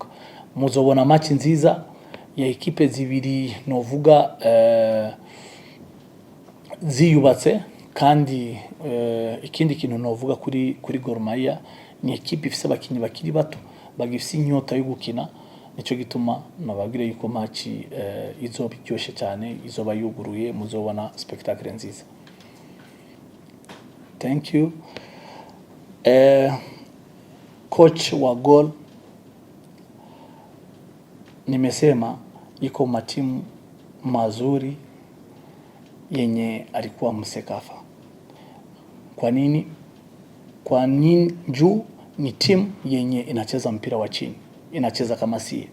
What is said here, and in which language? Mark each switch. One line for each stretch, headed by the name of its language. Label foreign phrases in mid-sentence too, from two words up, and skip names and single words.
Rundi: Muzobona match nziza ya ekipe zibiri novuga ziyubatse, kandi ikindi kintu novuga kuri Gor Mahia ni ekipe ifise abakinyi bakiri bato bagifise inyota yo gukina. Nico gituma nababwire yuko match izoba iryoshe cyane, izoba yuguruye, muzobona spectacle nziza.
English: Thank you.
Swahili: Coach wa Gor, nimesema iko matimu mazuri yenye alikuwa Msekafa. Kwa nini? Juu ni timu yenye inacheza mpira wa chini, inacheza kama sie.